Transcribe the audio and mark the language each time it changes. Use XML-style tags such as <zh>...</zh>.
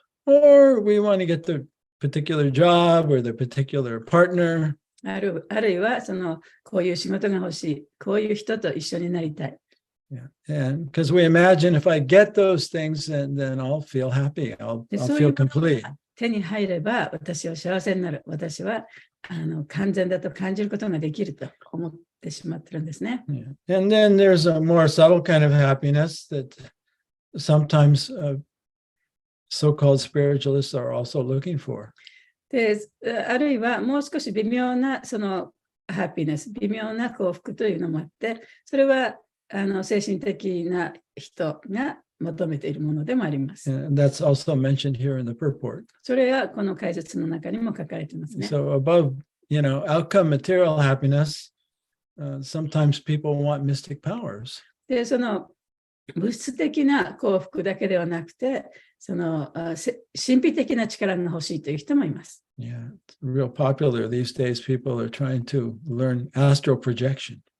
<en>or we want to get the particular job or the particular partner.</en> <ja>あるいは、こういう仕事が欲しい、こういう人と一緒になりたい。</ja> <en>Yeah. And because we imagine if I get those things, then I'll feel happy. I'll</en> <ja>で</ja> <en>feel</en> <ja>そういうもの</ja> <en>complete.</en> <ja>が手に入れば、私は幸せになる。私は完全だと感じることができると思ってしまってるんですね。</ja> <en>Yeah. And then there's a more subtle kind of happiness that sometimes so-called spiritualists are also looking for.</en> <ja>で、あるいはもう少し微妙なそのハピネス、微妙な幸福というのもあって、それは精神的な人が求めているものでもあります。</ja> <en>And that's also mentioned here in the purport.</en> <ja>それはこの解説の中にも書かれていますね。</ja> <en>So above, outcome material happiness, sometimes people want mystic powers.</en> <ja>で、その物質的な幸福だけではなくて、神秘的な力が欲しいという人もいます。</ja> <en>Yeah, it's real popular these days. People are trying to learn astral projection.</en>